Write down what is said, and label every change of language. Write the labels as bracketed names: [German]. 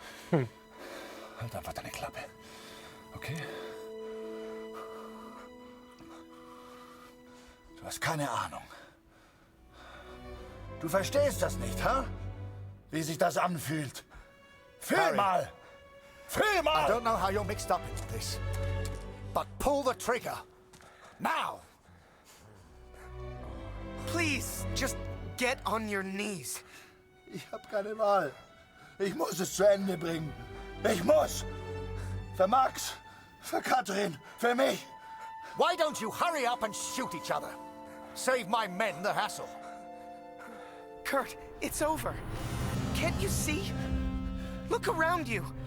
[German] Halt einfach deine Klappe. Okay? Du hast keine Ahnung. Du verstehst das nicht, ha? Wie sich das anfühlt. Fühl mal! Fühl mal! [English] I don't know how you're mixed up into this, but pull the trigger. Now! Please, just get on your knees. [German] Ich hab keine Wahl. Ich muss es zu Ende bringen. Ich muss! Für Max, für Katrin, für mich. [English] Why don't you hurry up and shoot each other? Save my men the hassle. Kurt, it's over. Can't you see? Look around you.